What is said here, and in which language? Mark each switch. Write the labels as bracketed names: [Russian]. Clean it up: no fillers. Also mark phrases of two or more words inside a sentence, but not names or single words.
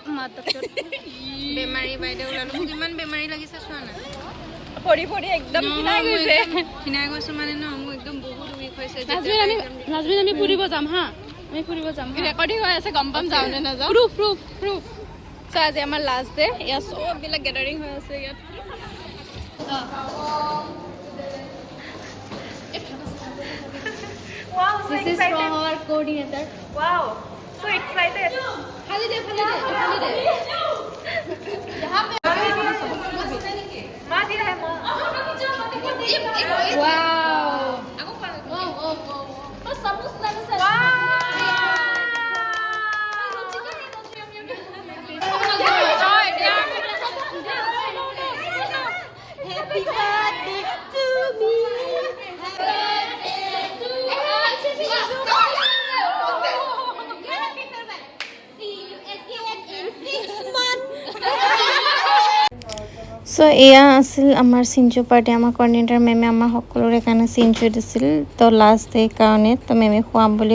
[Assamese] বেমাৰী বাইদেউ ওলালো মোক ইমান বেমাৰী লাগিছে চোৱা না পঢ়ি পঢ়ি একদম খিনাই গৈছে মানে ন মোক একদম বহুত উইক হৈছে নাজমিন আমি ফুৰিব যাম হা আমি ফুৰিব যাম ৰেকৰ্ডিং হৈ আছে গম পাম যাওঁ নে নাযাওঁ প্ৰুফ চ' আজি আমাৰ [English] last day [Assamese] ইয়াত চববিলাক গেডাৰিং হৈ আছে ইয়াত [English] This is from our coordinator. Wow, so excited. [Hindi] खाली दे यहाँ पे माँ दिया है माँ wow समूस लगा सर [English] Happy birthday to me [Assamese] চ' এয়া আছিল আমাৰ চিঞ্জু পাৰ্টি আমাৰ কৰ্ডিনেটৰ মেমে আমাৰ সকলোৰে কাৰণে চিঞ্জু দিছিল তো [English] last day [Assamese] কাৰণে তো মেমে খুৱাম বুলি